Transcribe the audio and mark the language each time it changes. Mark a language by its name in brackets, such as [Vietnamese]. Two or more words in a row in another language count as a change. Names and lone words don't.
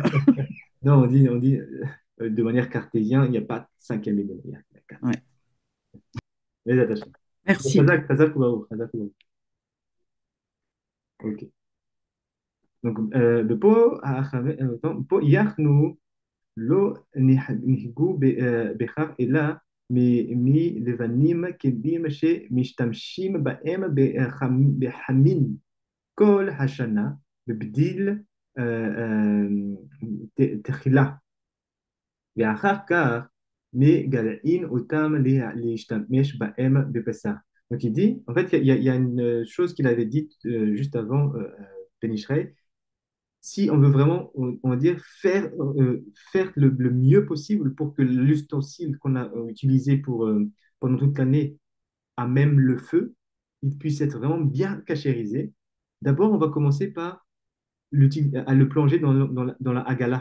[French] Non, on dit de manière cartésienne, il n'y a pas de cinquième élément, il y a quatre. Ouais, Les attachés. merci. [Hebrew] חזק וברוך, חזק וברוך. [French] Ok. Donc, le po, po, [Hebrew] yachnu, לא נהגו בכך אלא מלבנים כלים שמשתמשים בהם בחמין כל השנה בבדיל תחילה, ואחר כך מגלעים אותם להשתמש בהם בבשר. [French] Donc il dit, en fait, il y a une chose qu'il avait dite juste avant Ben Israël, si on veut vraiment, on va dire, faire le mieux possible pour que l'ustensile qu'on a utilisé pendant toute l'année, à même le feu, il puisse être vraiment bien cachérisé, d'abord, on va commencer par à le plonger dans la hagala.